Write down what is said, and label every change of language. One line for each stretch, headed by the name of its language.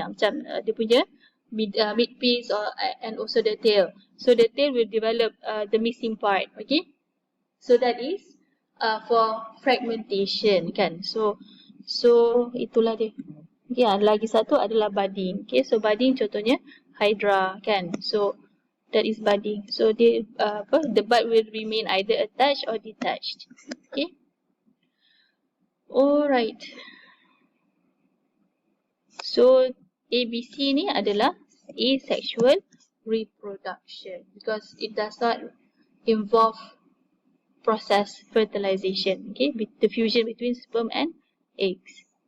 Malay: Macam dia punya
English: mid piece and also the tail. So the tail will develop the missing part. Okay. So that is for fragmentation, kan.
Malay: So itulah dia. Okay, lagi satu adalah budding.
English: Okay, so budding contohnya hydra, kan. So that is budding. So the bud will remain either attached or detached. Okay. Alright. So ABC
Malay: ni adalah
English: asexual reproduction because it does not involve process fertilization. Okay, the fusion between sperm and eggs.